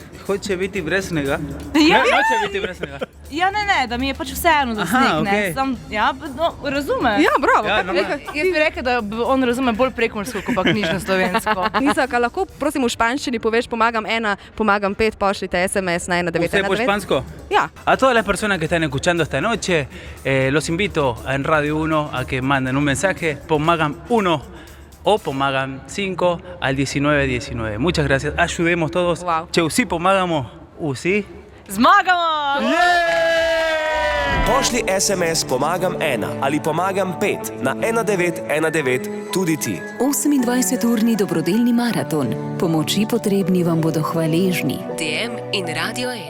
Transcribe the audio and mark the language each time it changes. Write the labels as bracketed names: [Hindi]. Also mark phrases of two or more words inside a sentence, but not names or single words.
[Slovenian] Hoće biti brez snega. Ja, Noče biti brez snega. Ja, ne, da mi je pač vseeno za Aha, sneg, ne. okej. Sam, ja, no, razume. Ja, bravo. Ja, kaj normalno. rekel? Jaz bi rekel, da on razume bolj prekmursko, kot pa knjižno slovensko. Isak, a lahko prosim v španščini poveš pomagam 1, pomagam 5, pošljite SMS na 1919. [Spanish] ¿Usted por špansko? [Slovenian] Ja. [Spanish] A todas las personas que están escuchando esta noche, los invito en Radio 1 a que manden un mensaje, pongan 1 o pongan 5 al 1919. Muchas gracias, ayudemos todos. Wow. Che, sí, [Slovenian] pomagamo. Sí. Zmagamo! Pošlji SMS pomagam 1 ali pomagam 5 na 1919 tudi ti. 28-urni dobrodelni maraton. Pomoči potrebni vam bodo hvaležni. DM in Radio 1.